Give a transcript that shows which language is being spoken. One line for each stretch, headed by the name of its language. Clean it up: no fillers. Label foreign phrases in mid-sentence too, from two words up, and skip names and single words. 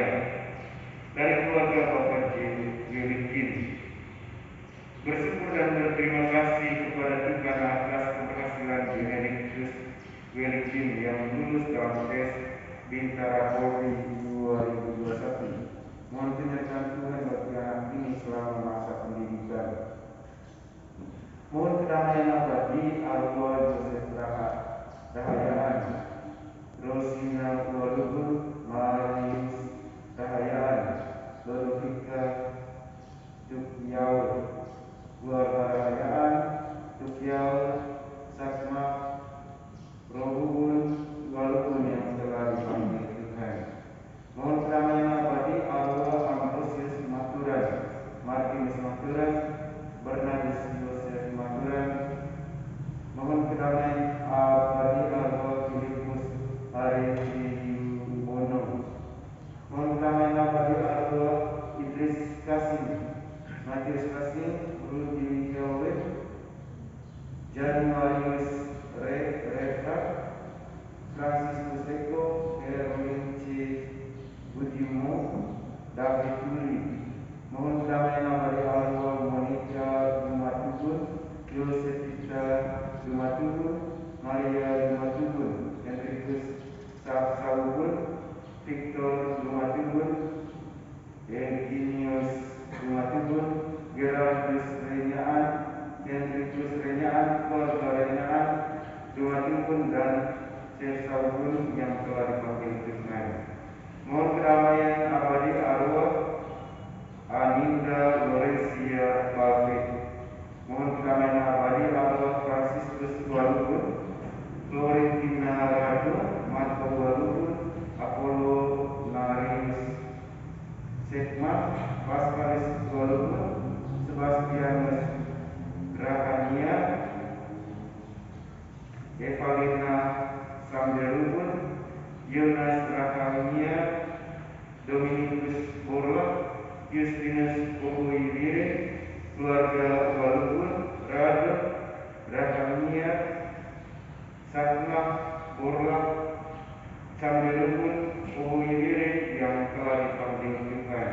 Indonesian: Dari keluarga Bapak Jelikin, bersyukur dan berterima kasih kepada Tuhan atas keberhasilan Benedictus Welikin yang lulus dalam tes Bintara Polri 2021. Mohon penyertaan Tuhan bagi anak ini selama masa pendidikan. Rahayaan, Rosina Walubun Marius Rahayaan, Lodovika Tukyau, keluarga Rahayaan, Tukyau, Sakma, Rohubun, Walubun yang telah dipanggil Tuhan. Mohon kedamaian abadi arwah Ambrosius Maturan, Martinus Maturan, Bernardus Yosef Maturan. Mohon kedamaian abadi arwah Filipus Arifiyuwono. Mohon kedamaian abadi arwah Idris Kasim, Matius Kasim, Rudi Kelvin, Jan Marius Refrak, Francis Kuseko, Erwin C. Budimo, David Turi. Mohon kedamaian abadi arwah Monica Dumatubun, Yosefita Dumatubun, Maria Dumatubun, Henrikus Sabsaubun, Victor Dumatubun, Eugenius Dumatubun, Gerardus Renyaan, Henrikus Renyaan, keluarga Renyaan, Dumatubun dan Sabsaubun yang telah dipanggil Tuhan. Mohon kedamaian abadi arwah Aninda Loresia Balvin. Mohon kedamaian abadi arwah Franciscus Walubun, Florentina Rado, Marco Walubun, Apollo Narius Sekma, Pascalis Walubun, Sebastianus Rahania, Evalina Samdelubun, Jonas Rahania, Dominikus Borla, Justinus Ohuivire, keluarga Walubun, Rado, Rahania, Sakma, Borla, Samdelubun, Ohuivire yang telah dipanggil Tuhan.